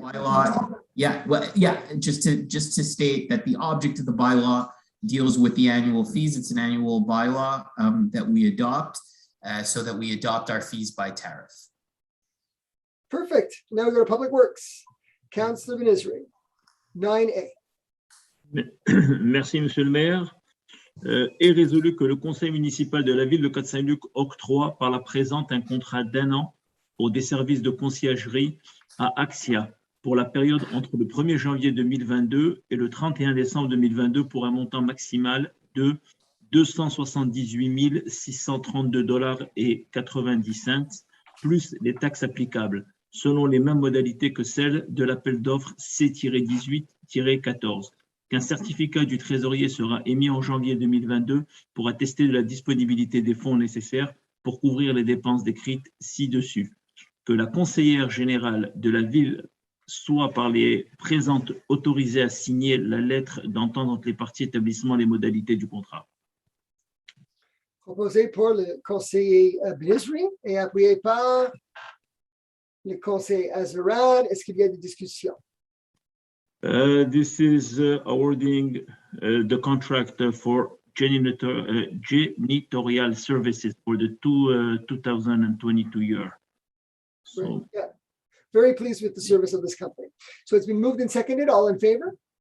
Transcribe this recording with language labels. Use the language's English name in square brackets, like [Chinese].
[English] bylaw, just to state that the object of the bylaw deals with the annual fees. It's an annual bylaw that we adopt so that we adopt our fees by tariff. Perfect. Now we go to Public Works. Councillor Benizri. 9A. [French] Merci, Monsieur le maire. Est résolu que le conseil municipal de la ville de Côte Saint-Luc octroie par la présente un contrat d'1 an pour des services de conciergerie à Axia pour la période entre le 1er janvier 2022 et le 31 décembre 2022 pour un montant maximal de 278 632,90 $ plus les taxes applicables, selon les mêmes modalités que celles de l'appel d'offres C-18-14. Qu'un certificat du trésorier sera émis en janvier 2022 pour attester de la disponibilité des fonds nécessaires pour couvrir les dépenses décrites ci-dessus. Que la conseillère générale de la ville soit par les présentes autorisée à signer la lettre d'entente entre les parties établissant les modalités du contrat. Proposé pour le conseiller Benizri et appuyé par le conseiller Azarad. Est-ce qu'il y a des discussions? [English] This is awarding the contract for janitorial services for the 2022 year. So, Yeah. Very pleased with the service of this company. So it's been moved and seconded. All in favor?